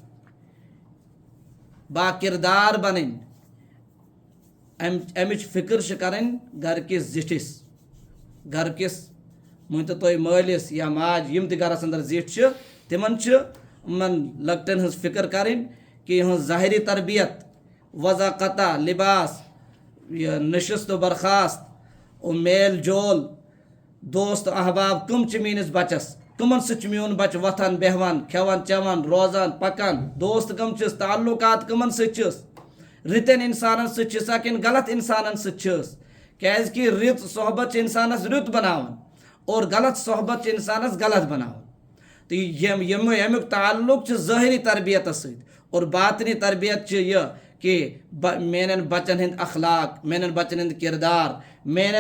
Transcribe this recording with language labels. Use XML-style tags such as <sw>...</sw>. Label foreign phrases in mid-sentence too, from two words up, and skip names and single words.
<ks>با کردار بنٕنۍ امِچ فکر چھِ کرٕنۍ گرٕکِس زِٹھِس گرٕکِس مٲنتو تُہۍ مٲلِس یا ماجہِ یِم تہِ گرس انٛدر زِٹھۍ چھِ تِمن چھِ یِمن لۄکٹٮ۪ن ہٕنٛز فکر کرٕنۍ کہ یِہٕنٛز ظٲہری تربیت وضع قطع لباس یہ نشست و برخاست</ks> <ur>اور میل جول</ur> <ks>دوست احباب کم چھِ میٲنِس بچس کمن سۭتۍ چھُ میون بچہِ وۄتھان بیٚہوان کھٮ۪وان چٮ۪وان روزان پکان دوست کم چھِس تعلقات کمن سۭتۍ چھِس رٕتٮ۪ن انسانن سۭتۍ چھِسا کِنہٕ غلط انسانن سۭتۍ چھِس کیازکہِ رٕژ صحبت چھِ انسانس رُت بناوان اور غلط صحبت چھِ انسانس غلط بناوان تہٕ ییٚمیُک تعلق چھُ ظٲہری تربیتس سۭتۍ اور باطنی تربیت چھِ یہِ کہ میانٮ۪ن بچن ہٕنٛدۍ اخلاق میانٮ۪ن بچن ہٕنٛدۍ کردار میانٮ۪ن</ks>